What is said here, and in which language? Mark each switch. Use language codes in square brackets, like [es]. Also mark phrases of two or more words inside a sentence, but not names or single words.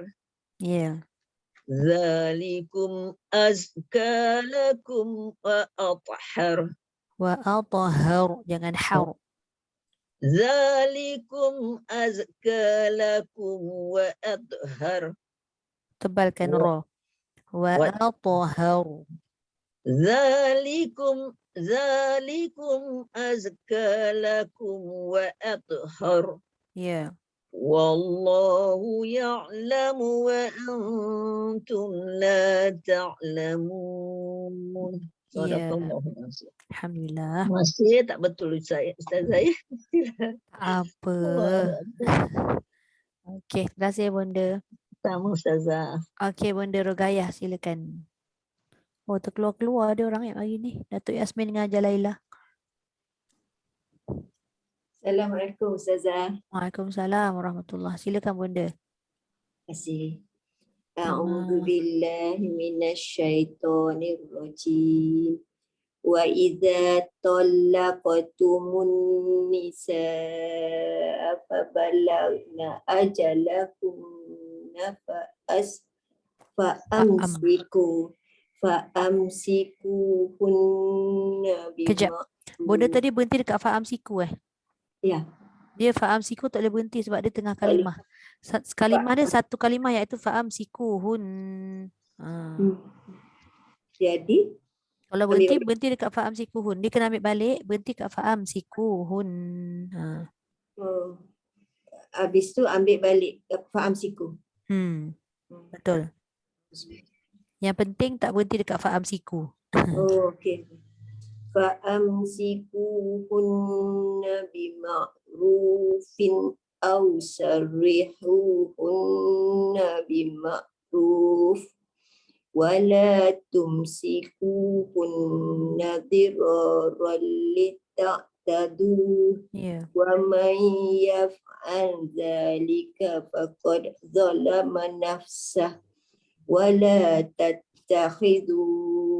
[ms] Ya. [ar] ذلكم أزكى لكم وأطهر وأطهر [ms] jangan har. [ar] ذلكم أزكى لكم وأطهر [ms] Tebalkan ra. [ar] وأطهر. ذلكم أزكى لكم وأطهر [ms] Ya. [ar] والله يعلم وأنتم لا تعلمون [ms] Ya, Sadaqallahu. alhamdulillah. Masih tak betul Ustazah ya. Tak apa. [ar] الله أكبر. [ms] Okey, terima kasih Bunda. Sama Ustazah. Okey, Bunda Rogayah silakan. Oh, terkeluar-keluar ada orang yang hari ni. Datuk Yasmin dengan Hajar Laila. Assalamualaikum Ustazah. [ar] وعليكم السلام ورحمة الله. [ms] Silakan Bunda. Terima kasih. Sama. [ar] أعوذ بالله من الشيطان الرجيم. وإذا طلقتم النساء فبلغن أجلهن فأمسكوهن [ms] Kejap. Bunda tadi berhenti dekat fa'am siku Ya. Dia fa'am siku tak boleh berhenti sebab dia tengah kalimah. Kalimah dia satu kalimah iaitu fa'am siku hun. Jadi Kalau berhenti dekat fa'am siku hun. Dia kena ambil balik, berhenti kat fa'am siku hun. habis tu ambil balik fa'am siku. Betul. Yang penting tak berhenti dekat fa'am siku. Oh, okey. [ar] فأمسكوهن بمعروف أو سرحوهن بمعروف ولا تمسكوهن ضرارا لتعتدوا ومن يفعل ذلك فقد ظلم نفسه ولا تتخذوا